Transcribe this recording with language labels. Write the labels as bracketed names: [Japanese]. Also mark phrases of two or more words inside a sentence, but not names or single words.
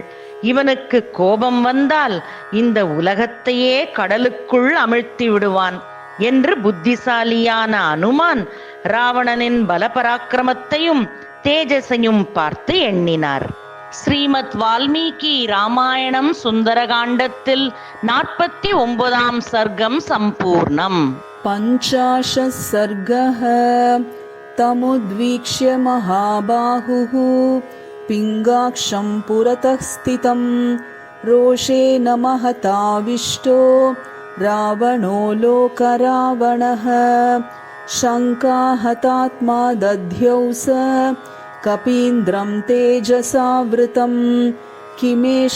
[Tamil] இவனுக்கு கோபம் வந்தால் இந்த உலகத்தையே கடலுக்குள் அமிழ்த்தி விடுவான் என்று புத்திசாலியான அனுமான் ராவணனின் பலபராக்கிரமத்தையும் தேஜஸையும் பார்த்து எண்ணினார். ஸ்ரீமத் வால்மீகி ராமாயணம் சுந்தரகாண்டத்தில் 49ஆம் சர்க்கம் சம்பூர்ணம். [Sanskrit] 50 சர்க்கः. तमुद्वीक्ष्य महाबाहुः पिङ्गाक्षं पुरतः स्थितं रोषेण महताविष्टो रावणो लोकरावणः शङ्काहतात्मा दध्यौ स कपीन्द्रं तेजसावृतं किमेष